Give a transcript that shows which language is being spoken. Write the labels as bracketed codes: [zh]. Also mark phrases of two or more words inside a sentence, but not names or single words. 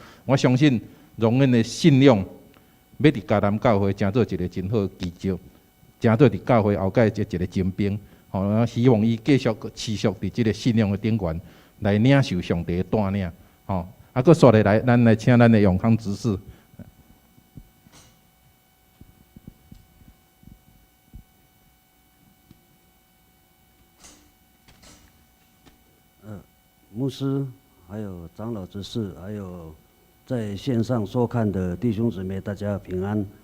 [nan] 我相信荣恩的信仰，要伫迦南教会成做一个真好的基石。成做伫教会后界一个精兵，吼，希望伊继续持续伫即个信仰的顶悬来领受上帝的带领，吼，搁刷下来，咱来请咱的永康执事。牧师，还有长老执事，还有在线上收看的弟兄姊妹，大家平安。